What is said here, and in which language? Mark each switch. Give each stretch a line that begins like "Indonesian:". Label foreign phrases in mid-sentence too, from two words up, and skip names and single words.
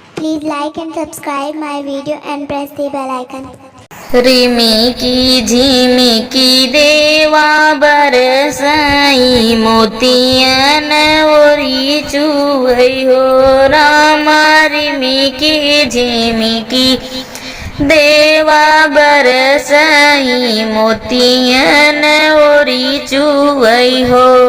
English: Please like and subscribe my video and press the bell icon.
Bhojpuri: रिमी की झिमी की देवा बरसाई मोतियन ओरी चुवई हो रामा। रिमी की झिमी की देवा बरसाई मोतियन ओरी चुवई हो।